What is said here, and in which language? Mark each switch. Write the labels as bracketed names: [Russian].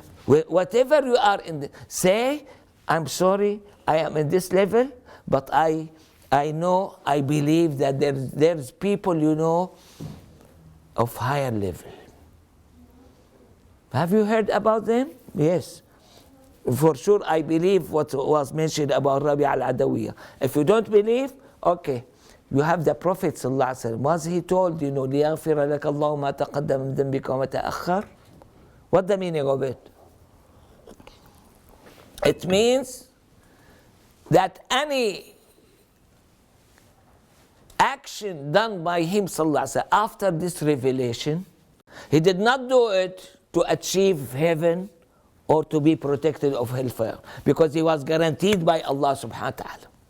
[English] Whatever you are say, I'm sorry, I am in this level, but I know, I believe that there's people, of higher level. Have you heard about them? Yes. For sure, I believe what was mentioned about Rabi al-Adawiyah. If you don't believe, okay. You have the Prophet sallallahu alaihi wasallam. Was he told, [Arabic] لِيَغْفِرَ لَكَ اللَّهُ مَا تَقَدَّمَ مِنْ ذَنْبِكَ وَمَا تَأَخَّرَ? [English] What's the meaning of it? It means that any action done by him sallallahu alaihi wasallam after this revelation, he did not do it to achieve heaven or to be protected of hellfire, because he was guaranteed by Allah subhanahu wa ta'ala.